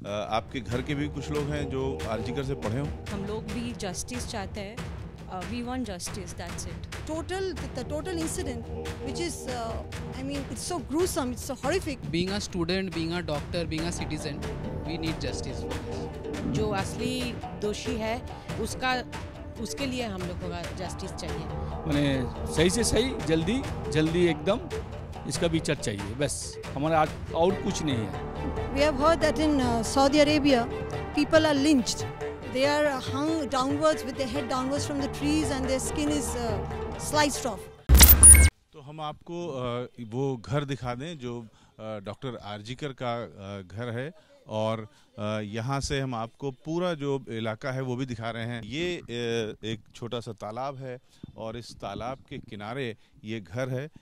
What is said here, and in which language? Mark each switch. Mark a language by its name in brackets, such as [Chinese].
[Hindi] आपके घर के भी कुछ लोग हैं जो आरजीकर से पढ़े हों? हम लोग भी जस्टिस चाहते हैं. [English] We want justice, that's it. The total incident, which is, it's so gruesome, it's so horrific. Being a student, being a doctor, being a citizen, we need justice for this. [Hindi] जो असली दोषी है उसके लिए हम लोग को जस्टिस चाहिए. मैंने सही से सही जल्दी एकदम इसका विचार चाहिए, बस हमारा और कुछ नहीं है. [English] We have heard that in Saudi Arabia, people are lynched. They are hung downwards with their head downwards from the trees and their skin is sliced off. [Hindi] तो हम आपको वो घर दिखा दें जो डॉक्टर आरजीकर का घर है, और यहाँ से हम आपको पूरा जो इलाका है वो भी दिखा रहे हैं. ये एक छोटा सा तालाब है और इस तालाब के किनारे ये घर है.